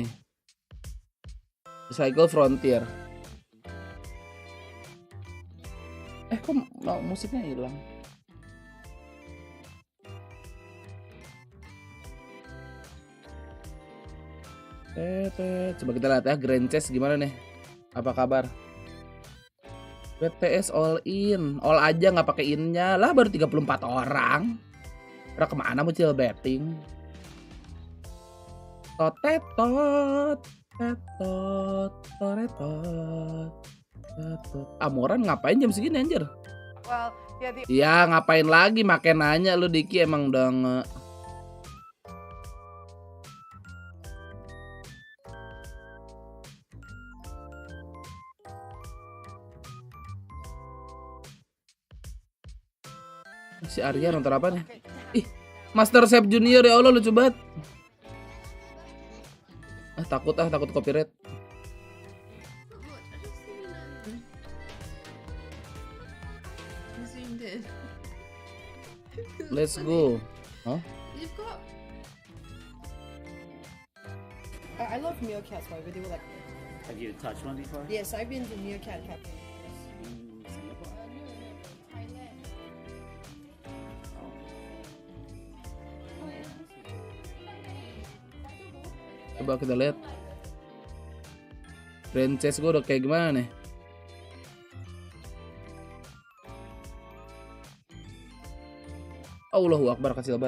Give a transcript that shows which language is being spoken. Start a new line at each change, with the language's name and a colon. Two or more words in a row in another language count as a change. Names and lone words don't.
Indonesian: The Cycle Frontier. Kok musiknya hilang? Coba kita lihat ya Grand Chess gimana nih. Apa kabar? BTS
English: all in.
Indonesian: All aja nggak pakai in-nya. Lah baru 34 orang. Udah kemana muncul betting? Totetot. Tetot. Toretot. Amoran ngapain jam segini anjir?
English: Well, yeah,
Indonesian: Ya ngapain lagi makin nanya lu Diki emang udah si Arya nonton apa nih? Ih, Master Chef Junior ya Allah lucu banget. Takut copyright.
English: Let's go. Huh? you've got. I love meerkats. By the way, they were like. Have you touched one before? Yes, I've been to meerkat cafe. In Singapore?
Indonesian: Coba kita lihat. Franchise gue udah kayak gimana nih?
Arabic: Allahu Akbar
Indonesian: kasih obat.